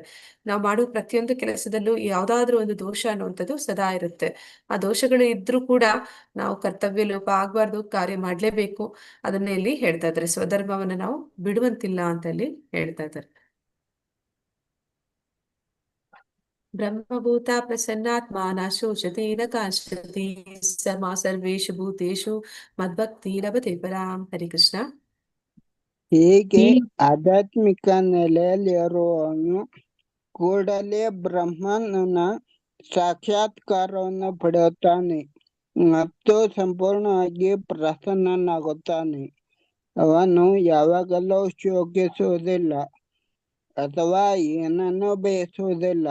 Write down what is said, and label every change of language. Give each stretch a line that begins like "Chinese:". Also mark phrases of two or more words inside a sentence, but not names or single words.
Kannada: ನಾವು ಮಾಡುವ ಪ್ರತಿಯೊಂದು ಕೆಲಸದಲ್ಲೂ ಯಾವ್ದಾದ್ರೂ ಒಂದು ದೋಷ ಅನ್ನುವಂಥದ್ದು ಸದಾ ಇರುತ್ತೆ. ಆ ದೋಷಗಳು ಇದ್ರೂ ಕೂಡ ನಾವು ಕರ್ತವ್ಯ ಲೋಪ ಆಗ್ಬಾರ್ದು, ಕಾರ್ಯ ಮಾಡ್ಲೇಬೇಕು. ಅದನ್ನ ಇಲ್ಲಿ ಹೇಳ್ತಾ ಇದ್ದಾರೆ. ಸ್ವಧರ್ಮವನ್ನ ನಾವು ಬಿಡುವಂತಿಲ್ಲ ಅಂತ ಇಲ್ಲಿ ಹೇಳ್ತಾ ಇದ್ದಾರೆ.
Sanskrit: ಬ್ರಹ್ಮಭೂತ ಪ್ರಸನ್ನಾತ್ಮ ನ ಶೋಚತಿ ನ ಕಾಂಕ್ಷತಿ ಸಮಾ ಸರ್ವೇಷು ಭೂತೇಷು ಮದ್ಭಕ್ತಿ ಲಭತೆ ಪರಾಂ.
Kannada: ಹರಿ ಕೃಷ್ಣ. ಹೀಗೆ ಈ ಆಧ್ಯಾತ್ಮಿಕ ನೆಲೆಯಲ್ಲಿರುವವನು ಕೂಡಲೇ ಬ್ರಹ್ಮನ ಸಾಕ್ಷಾತ್ಕಾರವನ್ನು ಪಡೆಯುತ್ತಾನೆ ಮತ್ತು ಸಂಪೂರ್ಣವಾಗಿ ಪ್ರಸನ್ನನಾಗುತ್ತಾನೆ. ಅವನು ಯಾವಾಗಲೂ ಶೋಕಿಸುವುದಿಲ್ಲ ಅಥವಾ ಏನನ್ನೂ ಬಯಸುವುದಿಲ್ಲ.